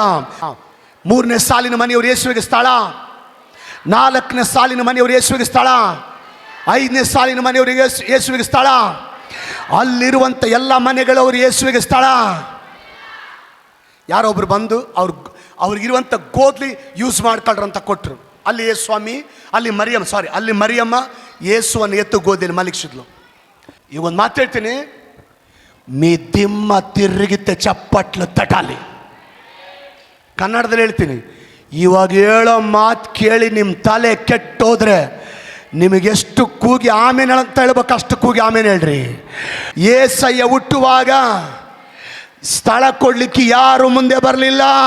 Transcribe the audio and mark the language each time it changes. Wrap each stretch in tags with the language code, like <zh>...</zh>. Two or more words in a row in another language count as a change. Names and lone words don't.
<kn>3ನೇ ಸಾಲಿನ ಮನೆಯವರು ಯೇಸುವಿಗೆ ಸ್ಥಳ, 4ನೇ ಸಾಲಿನ ಮನೆಯವರು ಯೇಸುವಿಗೆ ಸ್ಥಳ, 5ನೇ ಸಾಲಿನ ಮನೆಯವರು ಯೇಸುವಿಗೆ ಸ್ಥಳ, ಅಲ್ಲಿರುವಂಥ ಎಲ್ಲ ಮನೆಗಳವರು ಯೇಸುವಿಗೆ ಸ್ಥಳ. ಯಾರೊಬ್ರು ಬಂದು ಅವ್ರಿಗಿರುವಂಥ ಗೋದ್ಲಿ ಯೂಸ್ ಮಾಡ್ಕೊಳ್ರಿ ಅಂತ ಕೊಟ್ಟರು. ಅಲ್ಲಿ ಯೇಸು ಸ್ವಾಮಿ, ಅಲ್ಲಿ ಮರಿಯಮ್ಮ ಯೇಸುವನ್ನು ಎತ್ತು ಗೋದಿಯಲ್ಲಿ ಮಲಗಿಸಿದ್ಲು. ಈಗ ಒಂದು ಮಾತು ಹೇಳ್ತೀನಿ,</kn> <te>మీ దిమ్మ తిరిగితే</te> <kn>ಚಪ್ಪಟ್ಲು ತಟಾಲಿ. ಕನ್ನಡದಲ್ಲಿ ಹೇಳ್ತೀನಿ, ಇವಾಗ ಹೇಳೋ ಮಾತು ಕೇಳಿ ನಿಮ್ಮ ತಲೆ ಕೆಟ್ಟೋದ್ರೆ ನಿಮಗೆಷ್ಟು ಕೂಗಿ ಆಮೇಲೆ ಅಂತ ಹೇಳ್ಬೇಕು, ಅಷ್ಟು ಕೂಗಿ ಆಮೇಲೆ ಹೇಳ್ರಿ. ಏಸಯ್ಯ ಹುಟ್ಟುವಾಗ ಸ್ಥಳ ಕೊಡ್ಲಿಕ್ಕೆ ಯಾರು ಮುಂದೆ ಬರಲಿಲ್ಲ.</kn>